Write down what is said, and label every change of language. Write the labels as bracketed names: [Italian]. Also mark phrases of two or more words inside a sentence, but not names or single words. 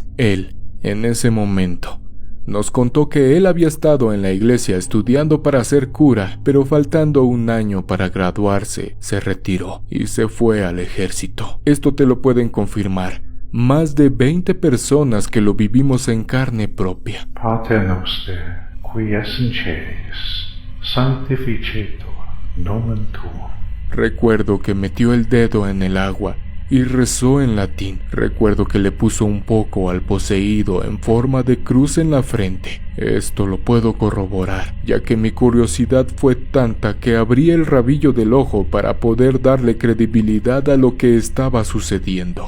[Spanish] Él, en ese momento, nos contó que él había estado en la iglesia estudiando para ser cura, pero faltando 1 año para graduarse, se retiró y se fue al ejército. Esto te lo pueden confirmar más de 20 personas que lo vivimos en carne propia. [Latin] Pater noster, qui es in celis, sanctificetur [Spanish] no mantuvo. Recuerdo que metió el dedo en el agua y rezó en latín. Recuerdo que le puso un poco al poseído en forma de cruz en la frente. Esto lo puedo corroborar, ya que mi curiosidad fue tanta que abrí el rabillo del ojo para poder darle credibilidad a lo que estaba sucediendo.